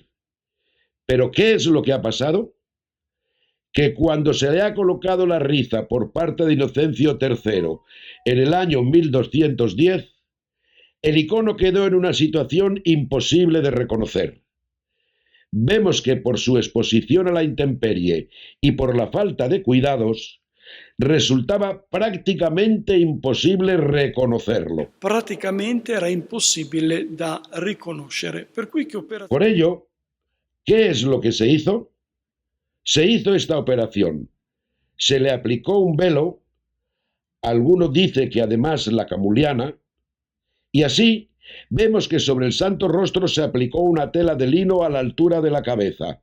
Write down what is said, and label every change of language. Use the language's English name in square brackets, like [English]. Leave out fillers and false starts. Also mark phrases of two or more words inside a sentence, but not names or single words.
[Spanish] ¿Pero qué es lo que ha pasado? Que cuando se le ha colocado la riza por parte de Inocencio III en el año 1210, el icono quedó en una situación imposible de reconocer. vemos que por su exposición a la intemperie y por la falta de cuidados, resultaba prácticamente imposible reconocerlo. [Italian] Praticamente era impossibile da riconoscere. Per cui che [Spanish] Por ello, ¿qué es lo que se hizo? Se hizo esta operación. Se le aplicó un velo, alguno dice que además la camuliana, y así vemos que sobre el santo rostro se aplicó una tela de lino a la altura de la cabeza.